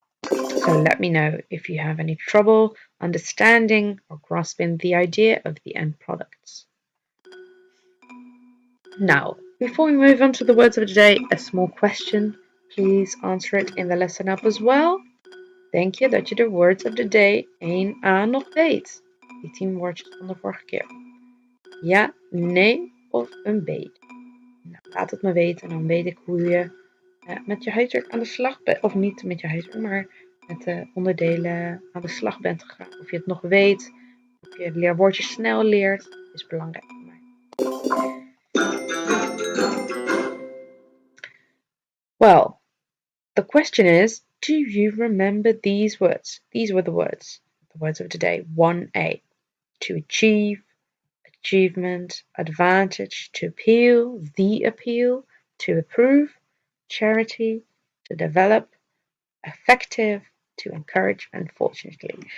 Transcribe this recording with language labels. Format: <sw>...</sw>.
<en>So let me know if you have any trouble understanding or grasping the idea of the end products. Now, before we move on to the words of the day, a small question. Please answer it in the lesson up as well.</en> <nl>Denk je dat je de</nl> <en>words of the day</en> <nl>1a nog weet? Die 10 woordjes van de vorige keer. Ja, nee of een B? Nou, laat het me weten en dan weet ik hoe je met je huiswerk aan de slag bent. Of niet met je huiswerk, maar met de onderdelen aan de slag bent gegaan. Of je het nog weet, of je leerwoordjes snel leert, is belangrijk voor mij.</nl> <en>Well, the question is, do you remember these words? These were the words of today. 1A, to achieve, achievement, advantage, to appeal, the appeal, to approve, charity, to develop, effective, to encourage, unfortunately.</en>